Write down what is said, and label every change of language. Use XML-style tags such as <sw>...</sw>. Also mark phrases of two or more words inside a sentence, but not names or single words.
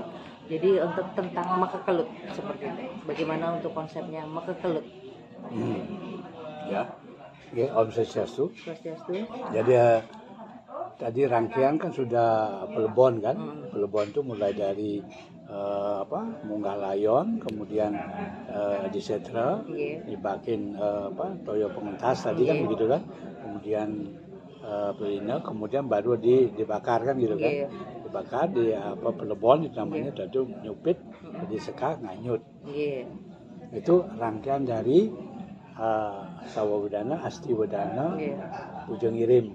<id>Jadi untuk tentang Mekekelut seperti itu. Bagaimana untuk konsepnya Mekekelut? Ya. Oke, Om Swastiastu. Jadi tadi rangkaian kan sudah pelebon kan. Pelebon itu mulai dari munggah layon, kemudian disetra, dibakin toyo pengentas tadi kan begitu kan. Kemudian pelina, kemudian baru dibakar kan gitu kan. Dibakar di pelebon itu namanya tadi nyupit, disekak nganyut. Itu rangkaian dari Sawawedana, Astiwedana, Ujung Irim.</id>